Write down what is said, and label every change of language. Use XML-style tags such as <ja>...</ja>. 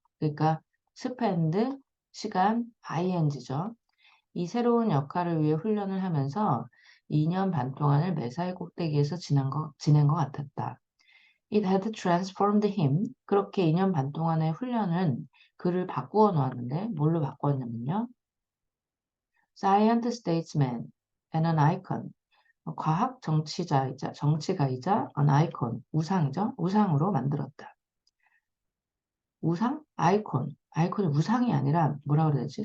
<ko>그러니까 spend 시간 ing죠. 이 새로운 역할을 위해 훈련을 하면서 2년 반 동안을 메사의 꼭대기에서 지낸 것 같았다.</ko> <en>It had transformed him.</en> <ko>그렇게 2년 반 동안의 훈련은 그를 바꾸어 놓았는데 뭘로 바꾸었냐면요.</ko> <en>Science statesman and an icon.</en> <ko>과학 정치가이자 an icon, 우상이죠. 우상으로 만들었다. 우상? 아이콘. 아이콘이 우상이 아니라 뭐라 그래야 되지?</ko>